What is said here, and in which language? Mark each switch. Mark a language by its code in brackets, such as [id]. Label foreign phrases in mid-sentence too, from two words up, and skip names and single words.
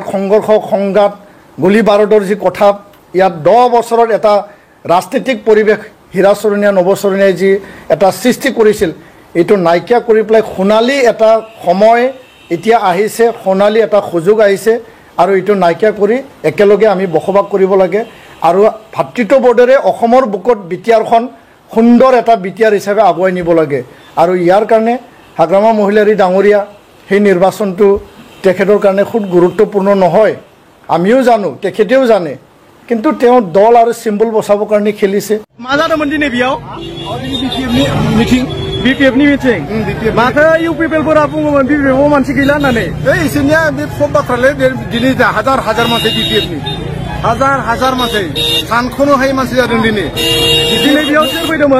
[as] সংঘৰ্ষ সংঘাত গুলী বাৰুদৰ যি কথা ইয়াত 10 বছৰত এটা ৰাজনৈতিক পৰিৱেশ হীৰাচৰণীয়া নৱচৰণীয়াই যি এটা সৃষ্টি কৰিছিল এইটো নাইকিয়া কৰি পেলাই সোণালী এটা সময় এতিয়া আহিছে, সোণালী এটা সুযোগ আহিছে আৰু এইটো নাইকিয়া কৰি একেলগে আমি বসবাস কৰিব লাগে আৰু ভাতৃত্ববোধেৰে অসমৰ বুকত বিটিআৰখন সুন্দৰ এটা বিটিআৰ হিচাপে আগুৱাই নিব লাগে। আৰু ইয়াৰ কাৰণে হাগ্ৰামা মহিলাৰী ডাঙৰীয়া সেই নিৰ্বাচনটো তেখেতৰ কাৰণে খুব গুৰুত্বপূৰ্ণ নহয়, আমিও জানো, তেখেতেও জানে, কিন্তু তেওঁ দল আৰু চিম্বল বচাবৰ কাৰণে খেলিছে। [brx] मा जादोंमोन दिनै बेयाव মিটিং BPF नि मिटिं माथो इउपिपिएलफोरा बुङोमोन BPF आव मानसि गैला होननानै इसोरनिया बे सब बाथ्रालै दिनै हाजार हाजार मानसि BPF-नि हाजार मानसि सानख'नो हायै मानसि जादों दिनै बेयाव सोर फैदोंमोन